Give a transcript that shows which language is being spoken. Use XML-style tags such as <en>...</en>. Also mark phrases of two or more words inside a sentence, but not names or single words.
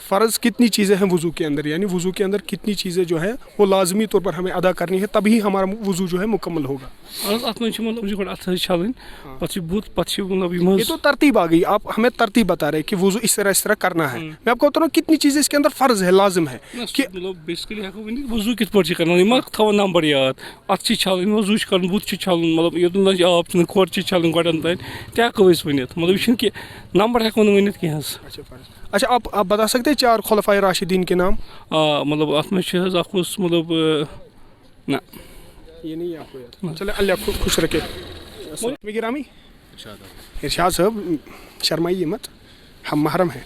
<hi>फ़र्ज़ कितनी चीज़ें हैं वज़ू के अंदर, यानी वज़ू के अंदर कितनी चीज़ें जो है वो लाजमी तौर पर हमें अदा करनी है, तभी हमारा वज़ू जो है मुकम्मल होगा। ये तो तरतीब आ गई, आप हमें तरतीब बता रहे हैं कि वज़ू इस तरह करना है। मैं आपको बता रहा हूँ कितनी चीज़ें इसके अंदर फ़र्ज़ है, लाजिम है कि</hi> <ks>बेसिकली वजू कित पे थो नंबर याद अत छलन वजू कर बुत छलन मतलब ये आब खोर छलन गन तन तको वन मतलब यह नंबर हेको वन कह।</ks> <hi>अच्छा आप बता सकते हैं 4 खुलफाए राशिदीन के नाम?</hi> <ks>मतलब अत में मतलब ना</ks> <hi>ये नहीं आपको याद। चले अल्लाह खुश रखे। गिरामी इरशाद साहब शर्माइए मत, हम महरम हैं।</hi>